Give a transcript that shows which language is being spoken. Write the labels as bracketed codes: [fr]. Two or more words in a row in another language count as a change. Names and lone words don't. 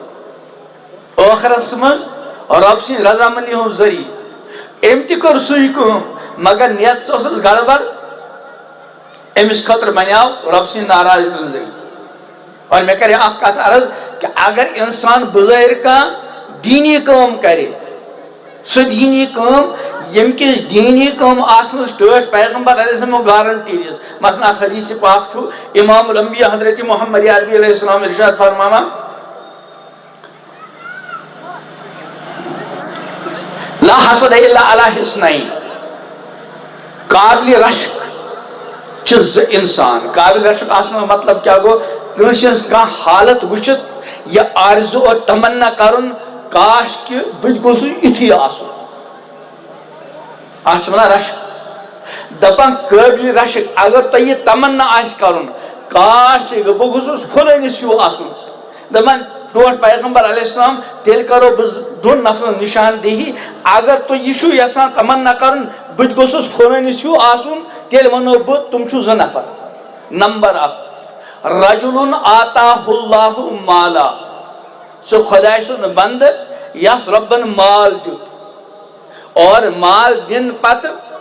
[ks] ٲخرس منٛز رۄب سٕنٛدِ رضامندی ہُنٛد ذریعہٕ أمۍ تہِ کٔر سُے کٲم مگر نیتس ٲسٕس گڑبڑ امس خاطر بنیاو رب سٕنٛدِ ناراضگی ہُنٛد ذریعہٕ اور مےٚ کرے اکھ کتھ عرض کہ اگر انسان بظٲہر کانٛہہ دیٖنی کٲم کرِ سُہ دیٖنی کٲم ییٚمہِ کِس دیٖنی کٲم آسنس ٹٲٹھۍ پیغمبر [ar] علیہ السلام [ks] گارنٹی دِژ مثلاً اکھ حدیث پاک چھُ امام الانبیاء حضرت محمد عربی [ar] علیہ السلام [ks] ارشاد فرماوان [ar] لا حسد الا علی حسنین [ks] قابل رشک چھِ زٕ انسان قابل رشک آسنُک مطلب کیا گوٚو کٲنٛسہِ ہٕنٛز کانٛہہ حالت وٕچھِتھ یہِ آرزو اور تمنا کرُن کاش کہ بہٕ گوٚژھُس یُتھُے آسُن اتھ چھِ ونان رشک دپان قٲبلِ رشک اگر تۄہہِ یہِ تمنا آسہِ کرُن کاش بہٕ گوٚژھُس فلٲنِس ہیوٗ آسُن دپان ٹوٹھ پیغمبر [ar] علیہ السلام [ks] تیٚلہِ کرو بہٕ دۄن نفرن نشاندہی اگر تُہۍ یہِ چھُو یژھان تمنا کرُن بہٕ تہِ گوٚژھُس فلٲنِس ہیوٗ آسُن تیٚلہِ ونو بہٕ تِم چھُو 2 نفر نمبر 1 [ar] رجُلٌ آتاہ اللہ مالا [ks] سُہ خۄداے سُنٛد بندٕ یس رۄبن مال دیُت اور مال دِنہٕ پتہٕ